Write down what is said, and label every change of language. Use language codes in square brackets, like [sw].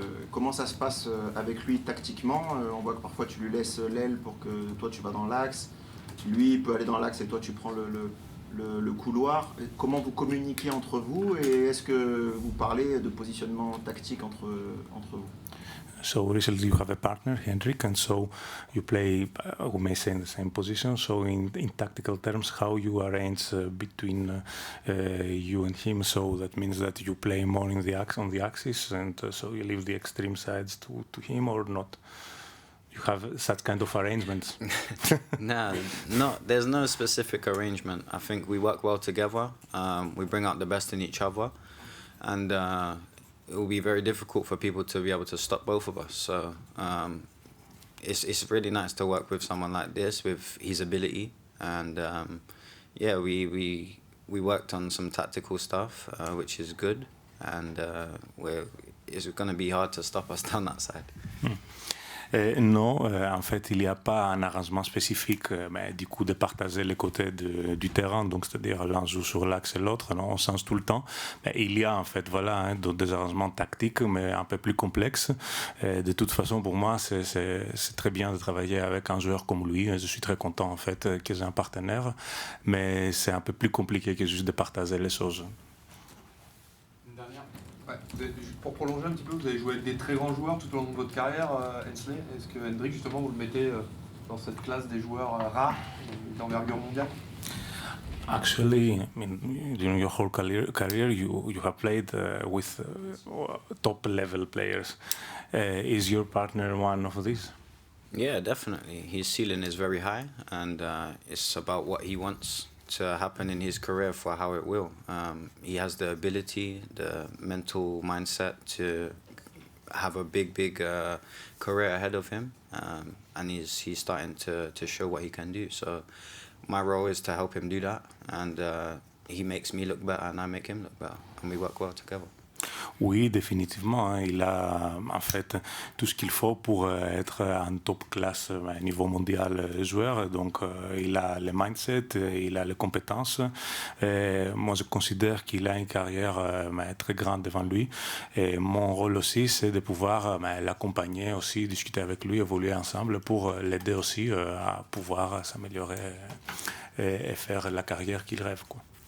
[fr] Comment ça se passe avec lui tactiquement? On voit que parfois tu lui laisses l'aile pour que toi tu vas dans l'axe, lui peut aller dans l'axe et toi tu prends le couloir. Comment vous communiquez entre vous et est-ce que vous parlez de positionnement tactique entre vous? [en] So recently you have a partner, Hendrik, and so you play, we may say, in the same position. So in tactical terms, how you arrange between you and him, so that means that you play more on the axis, and so you leave the extreme sides to him, or not? You have such kind of arrangements? No, there's no specific arrangement. I think we work well together. We bring out the best in each other, and it will be very difficult for people to be able to stop both of us. So it's really nice to work with someone like this, with his ability, and yeah, we worked on some tactical stuff, which is good, and it's going to be hard to stop us down that side. [fr] Non, en fait, il n'y a pas un arrangement spécifique, mais du coup, de partager les côtés du terrain, donc c'est-à-dire l'un joue sur l'axe et l'autre, non, on change tout le temps. Mais il y a en fait, voilà, des arrangements tactiques, mais un peu plus complexes. De toute façon, pour moi, c'est très bien de travailler avec un joueur comme lui. Je suis très content en fait que j'ai un partenaire, mais c'est un peu plus compliqué que juste de partager les choses. Ouais, pour prolonger un petit peu, vous avez joué avec des très grands joueurs tout au long de votre carrière, Hensley. Est-ce que Hendrik, justement, vous le mettez dans cette classe des joueurs rares d'envergure mondiale? [en] Actually, I mean, during your whole career you have played with top-level players. Is your partner one of these? Yeah, definitely. His ceiling is very high, and it's about what he wants to happen in his career for how it will. He has the ability, the mental mindset to have a big career ahead of him, and he's starting to show what he can do. So my role is to help him do that, and he makes me look better and I make him look better, and we work well together. [fr] Oui, définitivement. Hein. Il a en fait tout ce qu'il faut pour être un top classe niveau mondial joueur. Donc il a le mindset, il a les compétences. Moi, je considère qu'il a une carrière très grande devant lui. Et mon rôle aussi, c'est de pouvoir l'accompagner aussi, discuter avec lui, évoluer ensemble pour l'aider aussi à pouvoir s'améliorer et faire la carrière qu'il rêve, quoi.